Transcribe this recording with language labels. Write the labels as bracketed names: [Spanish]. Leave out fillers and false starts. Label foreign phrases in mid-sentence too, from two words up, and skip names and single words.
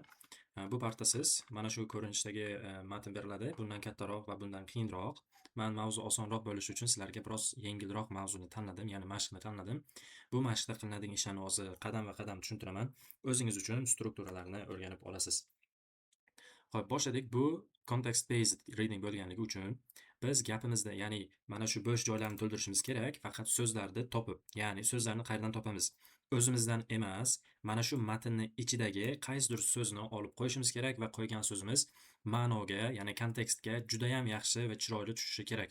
[Uzbek] Bu partda siz mana shu ko'rinishdagi matn beriladi. Bundan kattaroq va bundan qiyinroq. Men mavzu osonroq bo'lishi uchun sizlarga biroz yengilroq mavzuni tanladim, ya'ni mashqni tanladim. Bu mashqda qilinadigan ishlarni hozir qadam va qadam tushuntiraman. O'zingiz uchun strukturalarni o'rganib olasiz. Xo'p, boshladik. Bu [English] context based reading [Uzbek] bo'lganligi uchun biz gapimizda, ya'ni mana shu bo'sh joylarni to'ldirishimiz kerak, faqat so'zlarni topib, ya'ni so'zlarni qayerdan topamiz? O'zimizdan emas, mana shu matnni ichidagi qaysidir so'zni olib qo'yishimiz kerak va qo'ygan so'zimiz ma'noga, ya'ni kontekstga juda ham yaxshi va chiroyli tushishi kerak.